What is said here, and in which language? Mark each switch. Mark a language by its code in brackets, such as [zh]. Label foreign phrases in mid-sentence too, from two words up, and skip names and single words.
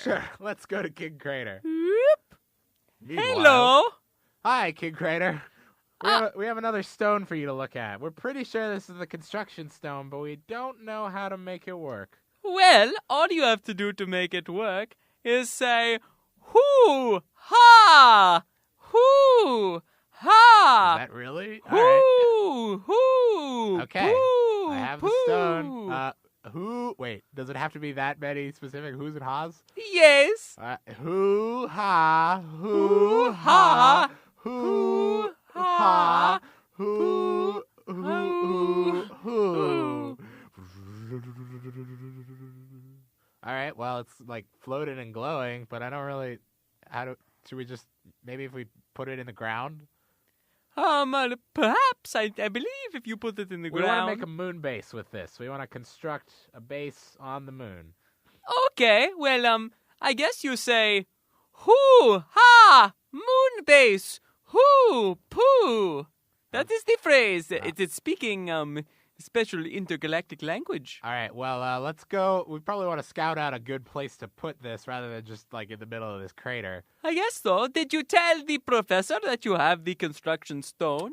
[en] Sure, let's go to King Crater. Whoop. Meanwhile- Hello. Hi, King Crater. We have another stone for you to look at. We're pretty sure this is the construction stone, but we don't know how to make it work. Well, all you have to do to make it work is say, hoo, ha, hoo, ha. Is that really? All right. Hoo, hoo. Okay. Hoo, I have the stone. Wait, does it have to be that many specific who's and ha's? Yes. Hoo, ha, Hoo, ha, hoo, ha, hoo, hoo. All right, well, it's like floating and glowing, but I don't really. Should we just maybe if we put it in the ground? Perhaps I believe if you put it in the We want ground. to make a moon base with this. We want to construct a base on the moon. Okay, well, I guess you say, hoo, ha, moon base, hoo, poo. That is the phrase. It is speaking, special intergalactic language. All right, well, let's go. We probably want to scout out a good place to put this rather than just like in the middle of this crater. I guess so. Did you tell the professor that you have the construction stone?